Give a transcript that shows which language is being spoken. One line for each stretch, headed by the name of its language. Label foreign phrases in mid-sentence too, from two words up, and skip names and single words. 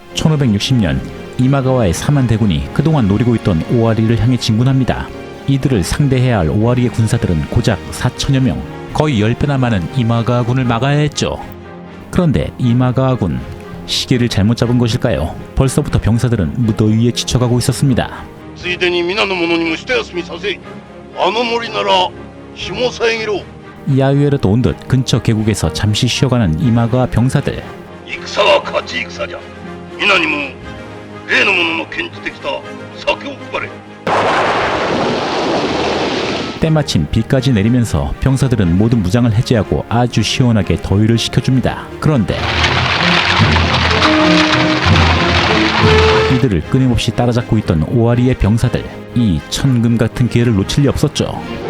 Korean: 1560년 이마가와의 사만 대군이 그동안 노리고 있던 오와리를 향해 진군합니다. 이들을 상대해야 할 오와리의 군사들은 고작 4천여 명, 거의 10배나 많은 이마가군을 막아야 했죠. 그런데 이마가군, 시기를 잘못 잡은 것일까요? 벌써부터 병사들은 무더위에 지쳐가고 있었습니다.
Japanese: ついでに皆の者にも一休みさせ、あの森なら日も遮ろう。
Korean: 야유회라도 온 듯 근처 계곡에서 잠시 쉬어가는 이마가 병사들.
Japanese: 戦は勝ち戦じゃ。皆にも例の者の献じてきた酒を配れ。
Korean: 때마침 비까지 내리면서 병사들은 모든 무장을 해제하고 아주 시원하게 더위를 식혀줍니다. 그런데 이들을 끊임없이 따라잡고 있던 오와리의 병사들, 이 천금 같은 기회를 놓칠 리 없었죠.